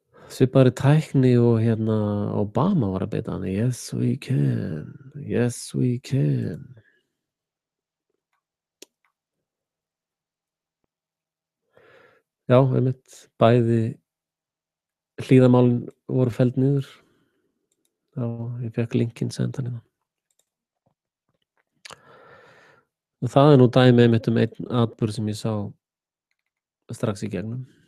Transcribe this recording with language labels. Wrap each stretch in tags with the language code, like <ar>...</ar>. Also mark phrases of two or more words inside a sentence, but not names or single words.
<is>svipaðri tækni og hérna Obama var að beita hann.</is> <en>Yes we can, yes we can.</en> <is>Já, einmitt, bæði hlýðamálin voru felld niður. Já, ég fekk linkinn sendan hérna. Og það nú dæmi einmitt einn atburð sem ég sá strax í gegnum.</is>